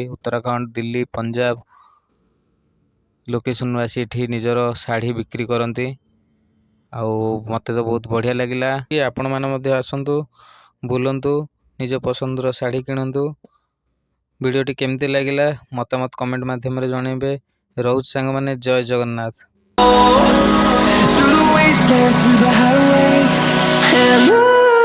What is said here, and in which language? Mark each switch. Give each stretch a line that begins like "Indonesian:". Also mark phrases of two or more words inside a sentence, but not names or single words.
Odia: ଉତ୍ତରାଖଣ୍ଡ, ଦିଲ୍ଲୀ, ପଞ୍ଜାବ ଲୋକେସନ ଆସି ଏଠି ନିଜର ଶାଢ଼ୀ ବିକ୍ରି କରନ୍ତି। ଆଉ ମତେ ତ ବହୁତ ବଢ଼ିଆ ଲାଗିଲା କି ଆପଣ ମାନେ ମଧ୍ୟ ଆସନ୍ତୁ ବୁଲନ୍ତୁ ନିଜ ପସନ୍ଦର ଶାଢ଼ୀ କିଣନ୍ତୁ। ଭିଡିଓଟି କେମିତି ଲାଗିଲା ମତାମତ କମେଣ୍ଟ ମାଧ୍ୟମ ରେ ଜଣାଇବେ। ରୋଜ ସାଙ୍ଗ ମାନେ ଜୟ ଜଗନ୍ନାଥ।
English: Through the wastelands, through the highways, and on